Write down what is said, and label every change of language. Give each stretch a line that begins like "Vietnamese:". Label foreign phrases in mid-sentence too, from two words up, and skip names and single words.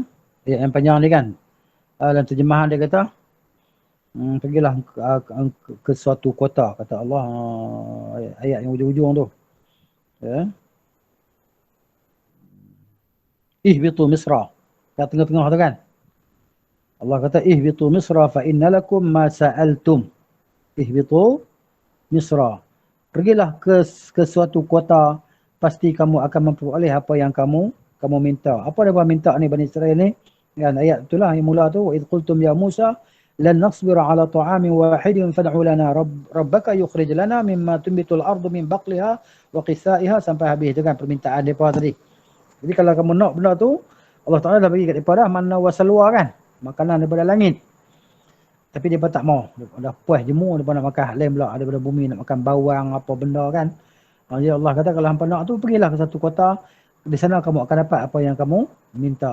Malay: Ayat yang panjang ni kan. Dalam terjemahan dia kata, pergilah ke suatu kota, kata Allah. Ayat yang ujung-ujung tu.
Arabic: Ya. اهبطوا مصرا.
Malay: Kat tengah-tengah tu kan. Allah kata
Arabic: اهبطوا مصرا فإن لكم ما سألتم. اهبطوا مصرا.
Malay: Pergilah ke suatu kota, pasti kamu akan memperoleh apa yang kamu minta. Apa dia minta ni Bani Israel ni? Kan ayat itulah yang mula tu,
Arabic: و إذ قلتم يا موسى لن نصبر على طعام واحد فادع لنا ربك يخرج لنا مما تنبت الأرض من بقلها وقثائها,
Malay: sampai habis tu kan permintaan depa tadi. Jadi kalau kamu nak benda tu, Allah Taala dah bagi kat depa dah
Arabic: المن والسلوى
Malay: kan, makanan daripada langit. Tapi dia tak mau. Dia dah puas jemu, dia nak makan hal lain pula daripada bumi, nak makan bawang apa benda kan. Jadi Allah kata kalau hangpa nak tu pergilah ke satu kota, di sana kamu akan dapat apa yang kamu minta.